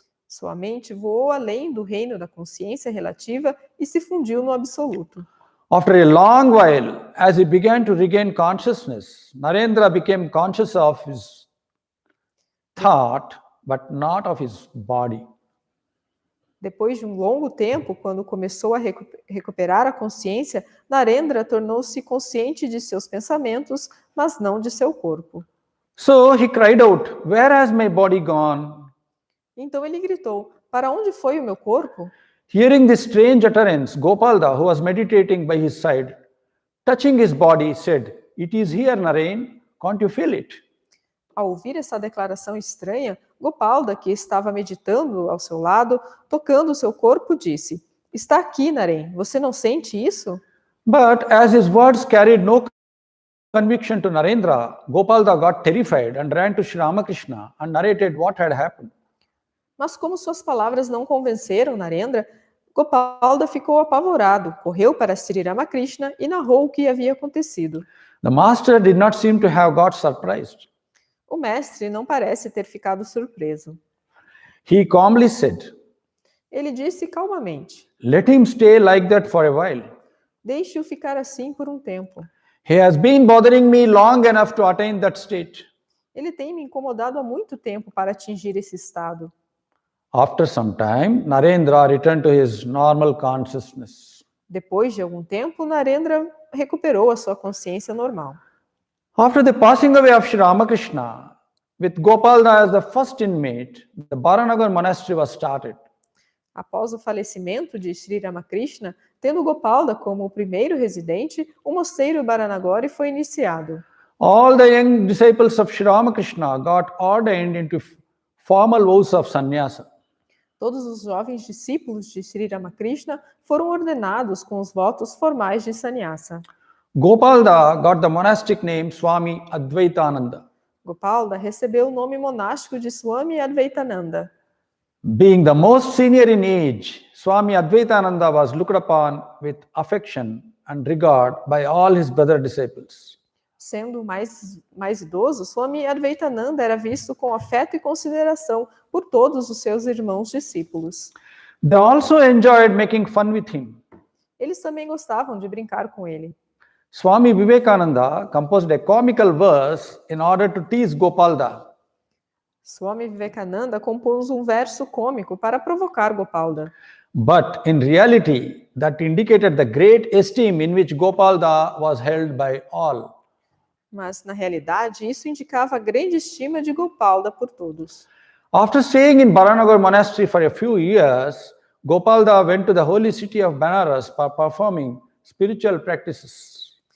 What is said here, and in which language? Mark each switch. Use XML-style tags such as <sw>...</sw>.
<pt>Sua mente voou além do reino da consciência relativa e se fundiu no absoluto.</pt> <en>After a long while, as he began to regain consciousness, Narendra became conscious of his thought but not of his body.</en> <pt>Depois de um longo tempo, quando começou a recuperar a consciência, Narendra tornou-se consciente de seus pensamentos, mas não de seu corpo.</pt> <en>So he cried out, "Where has my body gone?"</en> <pt>Então ele gritou: "Para onde foi o meu corpo?"</pt> <en>Hearing this strange utterance, Gopalda, who was meditating by his side, touching his body, said, "It is here, Naren. Can't you feel it?"</en> <pt>Ao ouvir essa declaração estranha, Gopalda, que estava meditando ao seu lado, tocando seu corpo, disse: "Está aqui, Naren. Você não sente isso?"</pt> <en>But as his words carried no conviction to Narendra, Gopalda got terrified and ran to Sri Ramakrishna and narrated what had happened.</en> <pt>Mas como suas palavras não convenceram Narendra, Gopalda ficou apavorado, correu para Sri Ramakrishna e narrou o que havia acontecido.</pt> <en>The master did not seem to have got surprised.</en> <pt>O mestre não parece ter ficado surpreso.</pt> <en>He calmly said,</en> <pt>Ele disse calmamente:</pt> <en>"Let him stay like that for a while.</en> <pt>"Deixe-o ficar assim por um tempo.</pt> <en>He has been bothering me long enough to attain that state."</en> <pt>Ele tem me incomodado há muito tempo para atingir esse estado."</pt> <en>After some time, Narendra returned to his normal consciousness.</en> <pt>Depois de algum tempo, Narendra recuperou a sua consciência normal.</pt> <en>After the passing away of Sri Ramakrishna, with Gopalda as the first inmate, the Baranagar monastery was started.</en> <pt>Após o falecimento de Sri Ramakrishna, tendo Gopalda como o primeiro residente, o mosteiro Baranagari foi iniciado.</pt> <en>All the young disciples of Sri Ramakrishna got ordained into formal vows of sannyasa.</en> <pt>Todos os jovens discípulos de Sri Ramakrishna foram ordenados com os votos formais de sannyasa.</pt> <en>Gopalda got the monastic name Swami Advaitananda.</en> <pt>Gopalda recebeu o nome monástico de Swami Advaitananda.</pt> <en>Being the most senior in age, Swami Advaitananda was looked upon with affection and regard by all his brother disciples.</en> <pt>Sendo mais idoso, Swami Advaitananda era visto com afeto e consideração por todos os seus irmãos discípulos.</pt> <en>They also enjoyed making fun with him.</en> <pt>Eles também gostavam de brincar com ele.</pt> <en>Swami Vivekananda composed a comical verse in order to tease Gopalda.</en> <pt>Swami Vivekananda compôs um verso cômico para provocar Gopalda.</pt> <en>But in reality, that indicated the great esteem in which Gopalda was held by all.</en> <pt>Mas, na realidade, isso indicava a grande estima de Gopalda por todos.</pt> <en>After staying in Baranagar monastery for a few years, Gopalda went to the holy city of Benares for performing spiritual practices.</en>